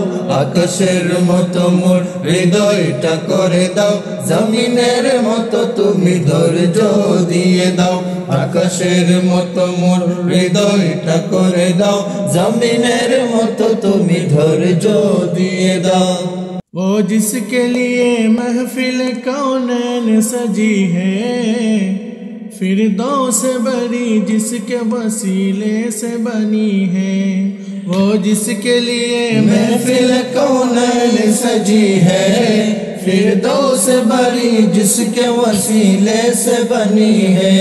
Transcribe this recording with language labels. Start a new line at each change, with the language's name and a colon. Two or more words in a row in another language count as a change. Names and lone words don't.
Bangla: আকাশের মতো মোর হৃদয়টা করে দাও, জমিনের মতো তুমি ধৈর্য দিয়ে দাও। আকাশের মতো মোর হৃদয়টা করে দাও, জমিনের মতো তুমি ধৈর্য দিয়ে দাও।
Urdu: وہ جس کے لیے محفل کونین سجی ہے، فردوس بری جس کے وسیلے سے بنی ہے۔ وہ جس کے لیے محفل کونین سجی ہے، فردوس بری جس کے وسیلے سے بنی ہے۔